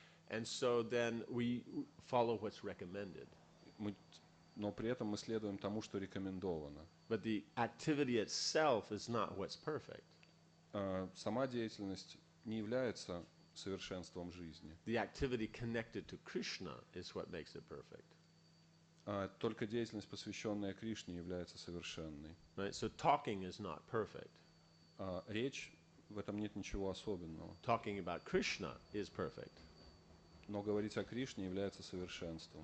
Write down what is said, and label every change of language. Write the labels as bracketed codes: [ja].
[en] And so then we follow what's recommended. [ru] Но при этом мы следуем тому, что рекомендовано. [en] But the activity itself is not what's perfect. [ru] Сама деятельность не является совершенством жизни. [en] The activity connected to Krishna is what makes it perfect. [ru] Только деятельность, посвященная Кришне, является совершенной. [en] Right? So talking is not perfect. [ru] Речь, в этом нет ничего особенного. [en] Talking about Krishna is perfect. [ru] Но говорить о Кришне является совершенством.